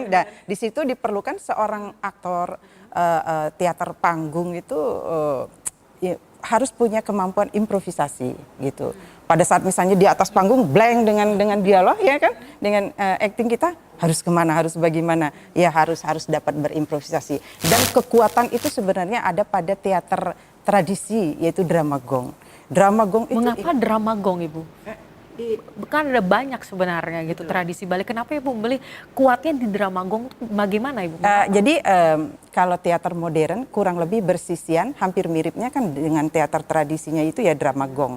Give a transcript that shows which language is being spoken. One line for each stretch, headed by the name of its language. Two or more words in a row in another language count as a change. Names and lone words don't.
Indonesian: Nah, di situ diperlukan seorang aktor teater panggung itu harus punya kemampuan improvisasi gitu. Pada saat misalnya di atas panggung blank dengan dialog ya kan, dengan acting kita harus kemana, harus bagaimana, ya harus dapat berimprovisasi. Dan kekuatan itu sebenarnya ada pada teater tradisi yaitu drama gong. Drama gong itu. Mengapa drama gong, Ibu? Kan ada banyak sebenarnya gitu tradisi Bali. Kenapa Ibu beli kuatnya di drama gong? Bagaimana, Ibu? Jadi kalau teater modern kurang lebih bersisian, hampir miripnya kan dengan teater tradisinya itu ya drama gong.